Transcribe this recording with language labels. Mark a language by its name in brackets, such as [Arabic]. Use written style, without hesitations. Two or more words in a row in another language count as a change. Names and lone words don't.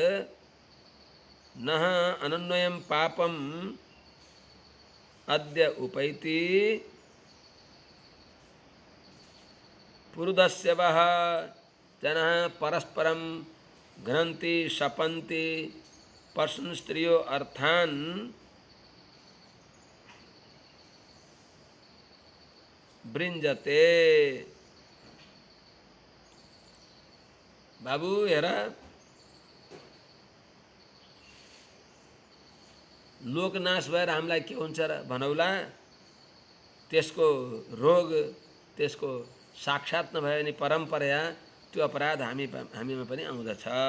[Sanskrit] नः अनन्वयं पापम् अद्य उपैति पुरुदस्य वः जनः परस्परं घ्नन्ति शपन्ति पशून् स्त्रियो अर्थान् भृञ्जते। [Nepali] बाबु हेर, लोकनाश भएर हामीलाई के हुन्छ र भनौला? त्यसको रोग, त्यसको साक्षात नभए पनि परम्परा त्यो अपराध हामीमा पनि आउँदछ।